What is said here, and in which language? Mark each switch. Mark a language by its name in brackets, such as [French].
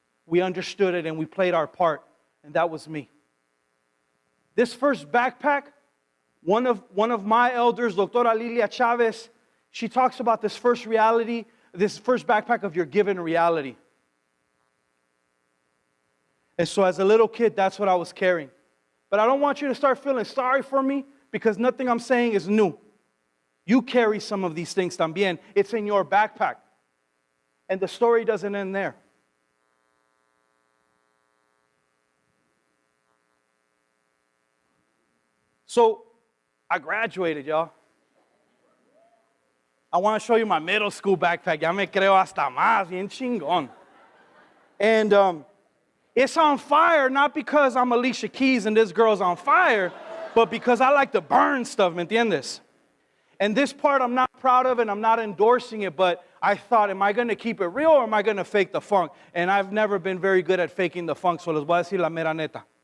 [English] We understood it and we played our part, and that was me. This first backpack, one of my elders, Doctora Lilia Chavez, she talks about this first reality, this first backpack of your given reality. And so as a little kid, that's what I was carrying. But I don't want you to start feeling sorry for me because nothing I'm saying is new. You carry some of these things también. It's in your backpack. And the story doesn't end there. So I graduated, y'all. I want to show you my middle school backpack. [Spanish] Ya me creo hasta más, bien chingón. [English] And it's on fire, not because I'm Alicia Keys and this girl's on fire, but because I like to burn stuff, [Spanish] ¿me entiendes? [English] And this part I'm not proud of and I'm not endorsing it, but I thought, am I going to keep it real or am I going to fake the funk? And I've never been very good at faking the funk, so [Spanish] les voy a decir la mera neta.